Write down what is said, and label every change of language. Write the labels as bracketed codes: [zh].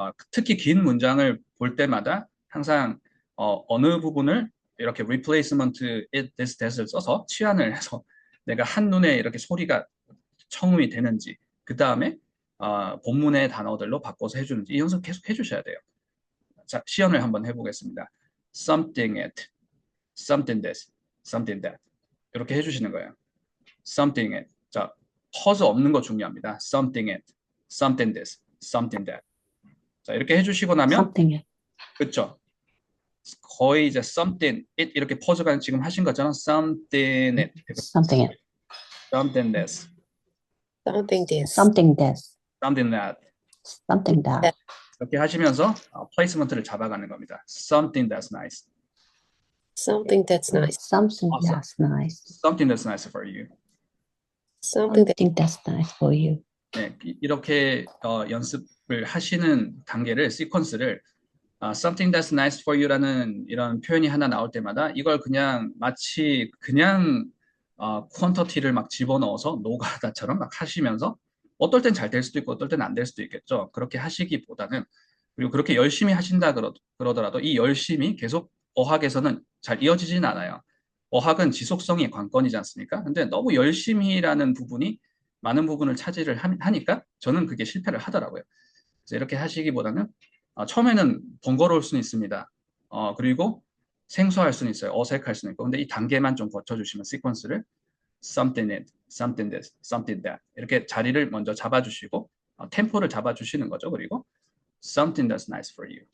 [ko] 특히 긴 문장을 볼 때마다 항상 어느 부분을 이렇게 [en] replacement it, this, that [ko] 을 써서 치환을 해서 내가 한눈에 이렇게 소리가 청음이 되는지 그 다음에 본문의 단어들로 바꿔서 해주는지 이 연습 계속 해주셔야 돼요. 자, 시연을 한번 해보겠습니다. [en] something it, something this, something that [ko] 이렇게 해주시는 거예요. [en] something it. [ko] 자, 퍼즈 없는 거 중요합니다. [en] something it, something this, something that. [ko] 자, 이렇게 해주시고 나면 [en] Something. [ko] 그렇죠. 거의 이제 [en] something it [ko] 이렇게 퍼즈가 지금 하신 것처럼 something it, [en] Something. something this, Something this. Something this. something that Something that. [ko] 이렇게 하시면서 플레이스먼트를 잡아가는 겁니다. [en] something that's nice, Something that's nice. Something Awesome. that's nice. something that's nice for you. Something that Something that's nice for you. [ko] 네, 이렇게 연습을 하시는 단계를 시퀀스를 [en] something that's nice for you [ko] 라는 이런 표현이 하나 나올 때마다 이걸 그냥 마치 그냥 퀀터티를 막 집어넣어서 노가다처럼 막 하시면서 어떨 땐 잘 될 수도 있고 어떨 땐 안 될 수도 있겠죠. 그렇게 하시기보다는 그리고 그렇게 열심히 하신다 그러더라도 이 열심히 계속 어학에서는 잘 이어지진 않아요. 어학은 지속성이 관건이지 않습니까? 근데 너무 열심히라는 부분이 많은 부분을 차지를 하니까 저는 그게 실패를 하더라고요. 그래서 이렇게 하시기보다는 처음에는 번거로울 수는 있습니다. 그리고 생소할 수는 있어요. 어색할 수는 있고. 근데 이 단계만 좀 거쳐주시면 시퀀스를 [en] something it, something this, something that [ko] 이렇게 자리를 먼저 잡아주시고 템포를 잡아주시는 거죠. [en] 그리고 something that's nice for you.